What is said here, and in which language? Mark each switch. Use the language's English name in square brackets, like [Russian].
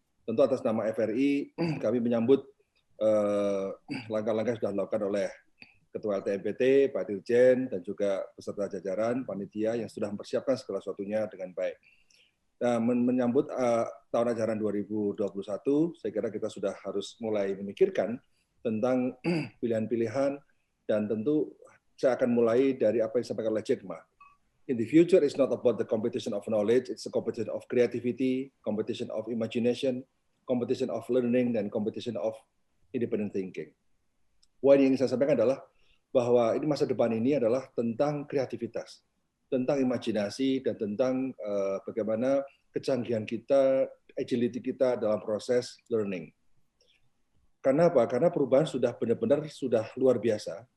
[Indonesian] Tentu atas nama FRI, kami menyambut langkah-langkah yang sudah dilakukan oleh Ketua LTMPT, Pak Dirjen, dan juga beserta jajaran, panitia yang sudah mempersiapkan segala sesuatunya dengan baik. Nah, menyambut tahun ajaran 2021, saya kira kita sudah harus mulai memikirkan tentang pilihan-pilihan, dan tentu saya akan mulai dari apa yang disampaikan oleh Jack Ma. [English] In the future, it's not about the competition of knowledge, it's a competition of creativity, competition of imagination, competition of learning, dan competition of independent thinking. [Indonesian] Poin yang ingin saya sampaikan adalah bahwa ini masa depan ini adalah tentang kreativitas, tentang imajinasi, dan tentang bagaimana kecanggihan kita, agility kita dalam proses learning. Karena apa? Karena perubahan sudah benar-benar sudah luar biasa.